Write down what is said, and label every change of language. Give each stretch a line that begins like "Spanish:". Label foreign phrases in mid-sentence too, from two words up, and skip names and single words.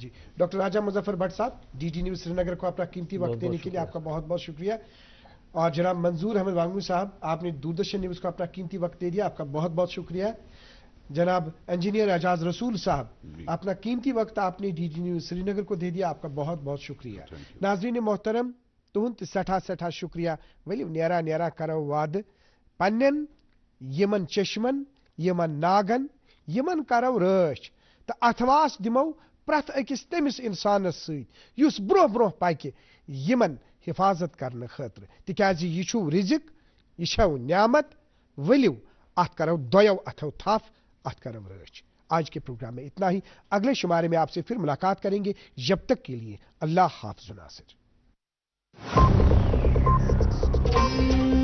Urdu: جی ڈاکٹر راجہ مظفر بٹ صاحب، ڈی ٹی نیوز سری نگر کو اپنا قیمتی وقت دینے کے لیے آپ کا بہت بہت شکریہ، اور جناب منظور احمد وانگو صاحب، آپ نے دوردرشن نیوز کو اپنا قیمتی وقت دے دیا، آپ کا بہت بہت شکریہ۔ جناب انجینئر اعجاز رسول صاحب، اپنا قیمتی وقت آپ نے ڈی ٹی نیوز سری نگر کو دے دیا، آپ کا بہت بہت شکریہ۔ ناظرین محترم،
Kashmiri: تہند سٹھا سٹھا شکریہ، ؤلِو نیرا نیرا کرو وعدٕ پنن یمن چشمن، یمن ناگن، یمن کرو رٲچھ تہٕ اتھواس دمو پرٛٮ۪تھ أکِس تٔمِس انسانس سۭتۍ یُس برونٛہہ برونٛہہ پکہِ یمن حفاظت کرنہٕ خٲطرٕ، تِکیازِ یہِ چھُ رزق، یہِ چھو نعمت، ؤلِو اتھ کرو دۄیو اتھو تھپھ، اتھ کرو رٲچھ۔
Urdu: آج کے پروگرام میں اتنا ہی، اگلے شمارے میں آپ سے پھر ملاقات کریں گے، جب تک کے لیے اللہ حافظ ناصر۔